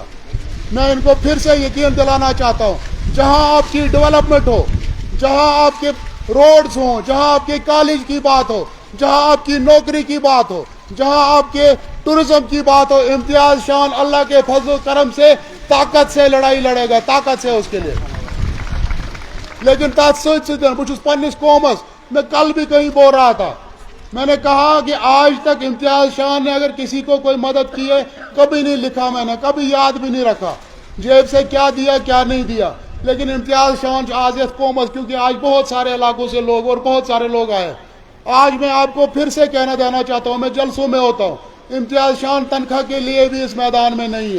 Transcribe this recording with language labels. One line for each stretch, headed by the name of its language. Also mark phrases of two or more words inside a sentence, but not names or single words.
Urdu: میں ان کو پھر سے یقین دلانا چاہتا ہوں, جہاں آپ کی ڈیولپمنٹ ہو, جہاں آپ کے روڈز ہوں, جہاں آپ کے کالج کی بات ہو, جہاں آپ کی نوکری کی بات ہو, جہاں آپ کے ٹورزم کی بات ہو, امتیاز شان اللہ کے فضل و کرم سے طاقت سے لڑائی لڑے گا, طاقت سے اس کے لیے.
Kashmiri: لیکن بچس پنس قومس,
Urdu: میں کل بھی کہیں بول رہا تھا, میں نے کہا کہ آج تک امتیاز شان نے اگر کسی کو کوئی مدد کی ہے کبھی نہیں لکھا, میں نے کبھی یاد بھی نہیں رکھا جیب سے کیا دیا کیا نہیں دیا. لیکن امتیاز شان آج قومت, کیونکہ آج بہت سارے علاقوں سے لوگ اور بہت سارے لوگ آئے, آج میں آپ کو پھر سے کہنا دینا چاہتا ہوں, میں جلسوں میں ہوتا ہوں, امتیاز شان تنخواہ کے لیے بھی اس میدان میں نہیں ہے.